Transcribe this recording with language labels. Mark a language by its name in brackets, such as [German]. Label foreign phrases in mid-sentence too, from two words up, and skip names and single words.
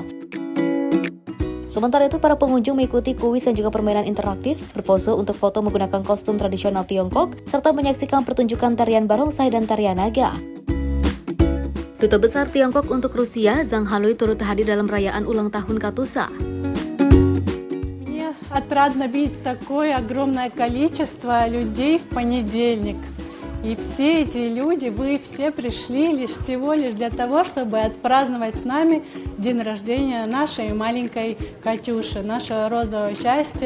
[Indonesian] Sementara itu, para pengunjung mengikuti kuis dan juga permainan interaktif, berpose untuk foto menggunakan kostum tradisional Tiongkok, serta menyaksikan pertunjukan tarian barongsai dan tarian naga. Duta Besar Tiongkok untuk Rusia, Zhang Hanlui, turut hadir dalam perayaan ulang tahun Katyusha. [Russian] Мне отрадно видеть такое огромное количество людей в понедельник. И все эти люди, вы все пришли всего лишь для того, чтобы отпраздновать с нами день рождения нашей маленькой Катюши, нашего розового счастья.